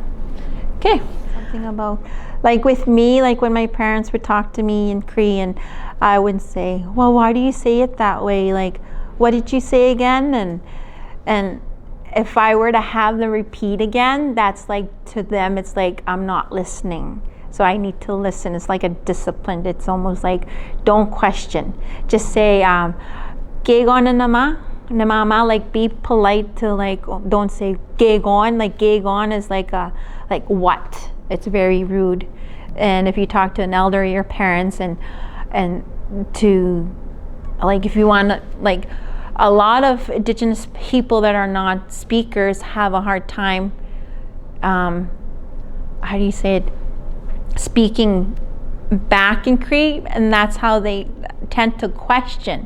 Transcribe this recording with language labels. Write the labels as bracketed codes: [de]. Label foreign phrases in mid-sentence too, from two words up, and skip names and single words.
[en] Okay, something about, like with me, like when my parents would talk to me in Cree and I would say, well, why do you say it that way, like what did you say again? And if I were to have them repeat again, that's like, to them, it's like I'm not listening. So I need to listen. It's like a discipline. It's almost like, don't question. Just say, [cr] Gegon na nama, namama, [en] like be polite to, like, don't say gegon. Like gegon is like what? It's very rude. And if you talk to an elder, your parents, and to, like, if you want to, like, a lot of Indigenous people that are not speakers have a hard time, how do you say it, speaking back in Cree, and that's how they tend to question.